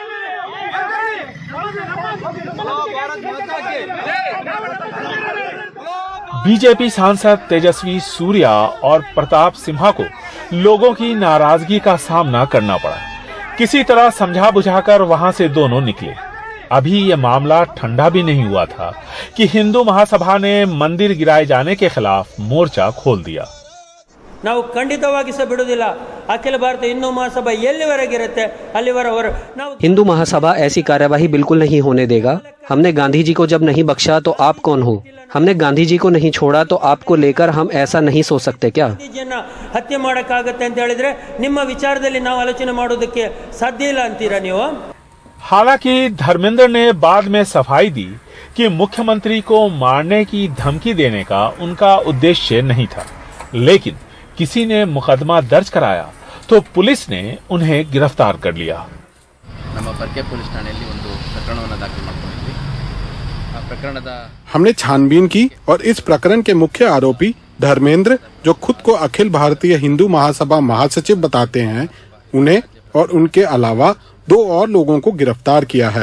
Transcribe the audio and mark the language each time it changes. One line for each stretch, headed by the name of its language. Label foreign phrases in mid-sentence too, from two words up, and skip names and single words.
Hindi: बीजेपी सांसद तेजस्वी सूर्या और प्रताप सिम्हा को लोगों की नाराजगी का सामना करना पड़ा। किसी तरह समझा बुझाकर वहां से दोनों निकले। अभी ये मामला ठंडा भी नहीं हुआ था कि हिंदू महासभा ने मंदिर गिराए जाने के खिलाफ मोर्चा खोल दिया।
Kannada: ನಾವು ಖಂಡಿತವಾಗಿ ಸಹ ಬಿಡುವುದಿಲ್ಲ। ಅಖಿಲ ಭಾರತ ಹಿಂದೂ ಮಹಾಸಭಾ ಎಲ್ಲಿವರೆಗೆ ಇರುತ್ತೆ ಅಲ್ಲಿವರೆಗೆ ನಾವು
Hindi: हिंदू महासभा ऐसी कार्यवाही बिल्कुल नहीं होने देगा। हमने गांधी जी को जब नहीं बख्शा तो आप कौन हो? हमने गांधी जी को नहीं छोड़ा तो आपको लेकर हम ऐसा नहीं सोच सकते क्या?
Kannada: ಗಾಂಧೀಜಿಯನ್ನ ಹತ್ಯೆ ಮಾಡಕ್ಕಾಗತ್ತೆ ಅಂತ ಹೇಳಿದ್ರೆ ನಿಮ್ಮ ವಿಚಾರದಲ್ಲಿ ನಾವು ಆಲೋಚನೆ ಮಾಡೋದಕ್ಕೆ ಸಾಧ್ಯ ಇಲ್ಲ ಅಂತೀರಾ ನೀವು?
Hindi: हालांकि धर्मेंद्र ने बाद में सफाई दी कि मुख्यमंत्री को मारने की धमकी देने का उनका उद्देश्य नहीं था, लेकिन किसी ने मुकदमा दर्ज कराया तो पुलिस ने उन्हें गिरफ्तार कर लिया। हमने छानबीन की और इस प्रकरण के मुख्य आरोपी धर्मेंद्र, जो खुद को अखिल भारतीय हिंदू महासभा महासचिव बताते हैं, उन्हें और उनके अलावा 2 और लोगों को गिरफ्तार किया है।